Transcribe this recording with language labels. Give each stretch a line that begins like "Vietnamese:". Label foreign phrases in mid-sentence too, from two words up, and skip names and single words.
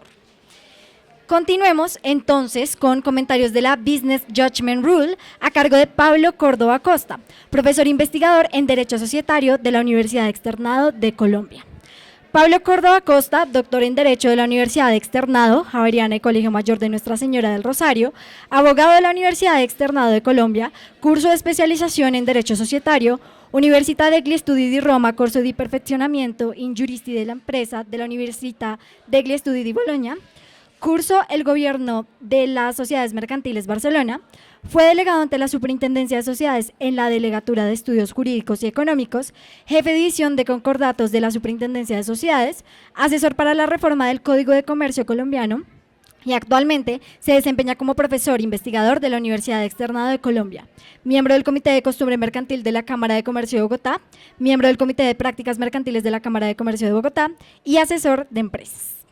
Spanish: Continuemos entonces con comentarios de la Business Judgment Rule a cargo de Pablo Córdoba Costa, profesor investigador en Derecho Societario de la Universidad Externado de Colombia. Pablo Córdoba Costa, doctor en Derecho de la Universidad Externado, Javeriana y Colegio Mayor de Nuestra Señora del Rosario, abogado de la Universidad Externado de Colombia, curso de especialización en Derecho Societario, Università degli Studi di Roma, corso di perfeccionamiento in Juristi della Impresa de la Università degli Studi di Bologna, curso El Gobierno de las Sociedades Mercantiles Barcelona, fue delegado ante la Superintendencia de Sociedades en la Delegatura de Estudios Jurídicos y Económicos, jefe de división de concordatos de la Superintendencia de Sociedades, asesor para la reforma del Código de Comercio colombiano, y actualmente se desempeña como profesor investigador de la Universidad Externado de Colombia, miembro del Comité de Costumbre Mercantil de la Cámara de Comercio de Bogotá, miembro del Comité de Prácticas Mercantiles de la Cámara de Comercio de Bogotá y asesor de empresas.